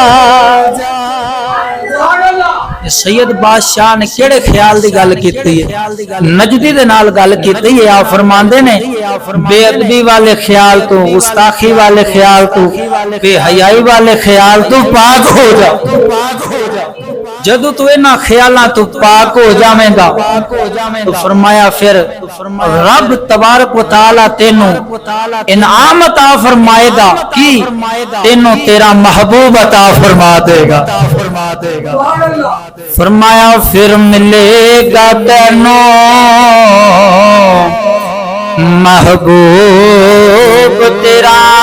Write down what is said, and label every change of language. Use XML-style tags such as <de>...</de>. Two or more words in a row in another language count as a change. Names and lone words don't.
<pa>سید بادشاہ نے کیڑے خیال دی گل کیتی ہے نجدی دے نال گل کیتی ہے. آپ فرماندے نے بے ادبی والے خیال تو گستاخی والے خیال تو بے حیائی والے خیال تو پاک ہو جا. جدو تو انہاں خیالاں تو پاک ہو جاویں گا تو فرمایا پھر رب تبارک و تعالی تینوں انعام عطا فرمائے گا کہ تینوں تیرا محبوب عطا فرما دے گا. فرمایا پھر ملے گا تینوں محبوب تیرا</pa>